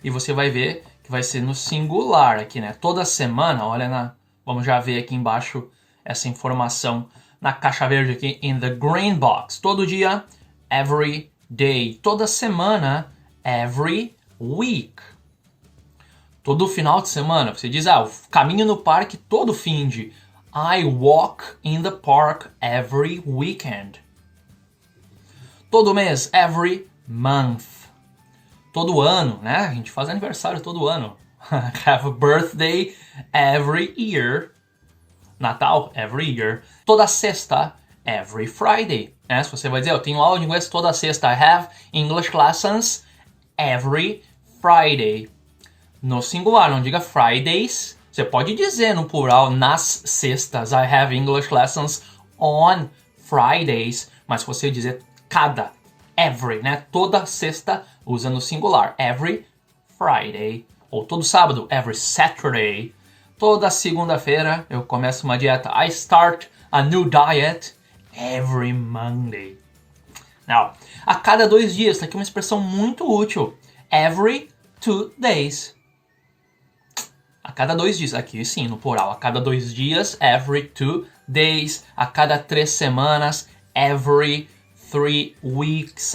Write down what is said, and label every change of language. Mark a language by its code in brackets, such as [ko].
[pt] E você vai ver que vai ser no singular aqui, né? Toda semana, olha vamos já ver aqui embaixo essa informação na caixa verde aqui, [en] in the green box. [pt] Todo dia, [en] every day. [pt] Toda semana, [en] every week. [pt] Todo final de semana, você diz, eu caminho no parque todo fim de. [en] I walk in the park every weekend. [pt] Todo mês, [en] every month. [pt] Todo ano, né? A gente faz aniversário todo ano. [en] Have a birthday every year. Natal, every year. [pt] Toda sexta, [en] every Friday. [pt] Né? Se você vai dizer, eu tenho aula de inglês toda sexta. [en] I have English lessons every Friday. [pt] No singular, não diga Fridays. Você pode dizer no plural, nas sextas. [en] I have English lessons on Fridays. [pt] Mas se você dizer cada, every, né? Toda sexta usa no singular. [en] Every Friday. [pt] Ou todo sábado, [en] every Saturday. [pt] Toda segunda-feira eu começo uma dieta. [en] I start a new diet every Monday. Now, [pt] a cada 2 dias, tá aqui uma expressão muito útil. [en] Every 2 days. [pt] A cada 2 dias, aqui sim, no plural. A cada 2 dias, [en] every 2 days. [pt] A cada 3 semanas, [en] every 3 weeks.